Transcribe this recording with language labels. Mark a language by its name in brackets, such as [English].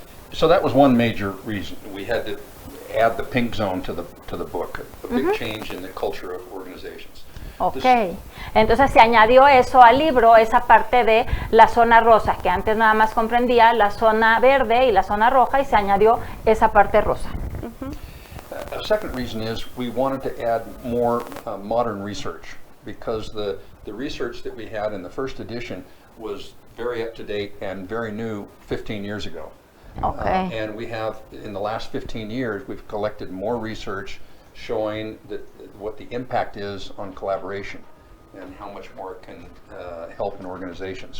[English] So that was one major reason. We had to add the pink zone to the book, a big change in the culture of organizations. [Spanish] Ok, entonces se añadió eso al libro, esa parte de la zona rosa, que antes nada más comprendía la zona verde y la zona roja, y se añadió esa parte rosa. [English] A second reason is we wanted to add more modern research, because the research that we had in the first edition was very up to date and very new 15 years ago. Okay. And we have, in the last 15 years, we've collected more research showing that what the impact is on collaboration and how much more it can help an organization.